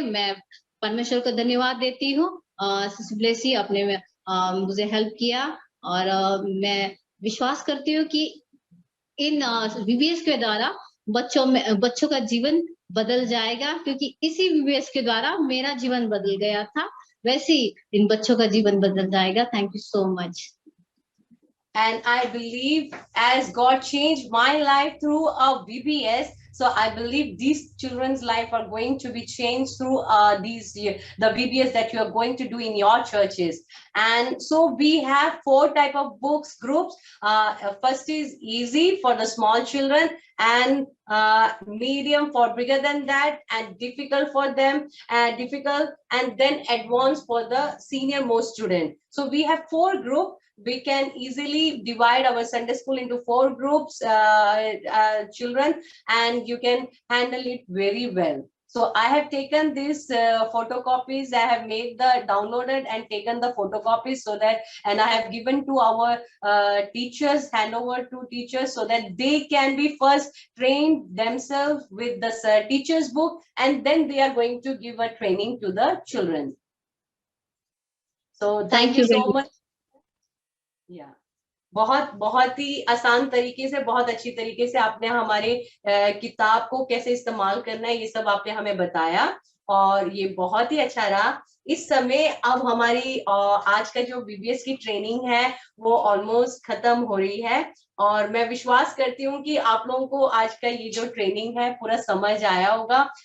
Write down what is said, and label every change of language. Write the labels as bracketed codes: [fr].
[hi] मैं परमेश्वर को धन्यवाद देती हूँ। सिस्टर ब्लेसी आपने मुझे हेल्प किया, और मैं विश्वास करती हूँ कि इन VBS के द्वारा बच्चों का जीवन बदल जाएगा, क्योंकि इसी VBS के द्वारा मेरा जीवन बदल गया था, वैसे ही इन बच्चों का जीवन बदल जाएगा। [en] Thank you so much. And I believe as God changed my life through a VBS, so I believe these children's life are going to be changed through the VBS that you are going to do in your churches. And so we have 4 type of books groups. First is easy for the small children, and medium for bigger than that, and difficult for them, and then advanced for the senior most student. So we have 4 groups. We can easily divide our Sunday school into 4 groups, children, and you can handle it very well. So I have taken these photocopies. I have made the downloaded and taken the photocopies, so that, and I have given to our teachers, handover to teachers, so that they can be first trained themselves with the teacher's book, and then they are going to give a training to the children. So thank you so much. Yeah. [hi] बहुत ही आसान तरीके से, बहुत अच्छी तरीके से आपने हमारे किताब को कैसे इस्तेमाल करना है, ये सब आपने हमें बताया। और ये बहुत ही अच्छा रहा। इस समय अब हमारी आज का जो बीबीएस की ट्रेनिंग है वो ऑलमोस्ट खत्म हो रही है, और मैं विश्वास करती हूँ कि आप लोगों को आज का ये जो ट्रेनिंग है पूरा समझ आया होगा।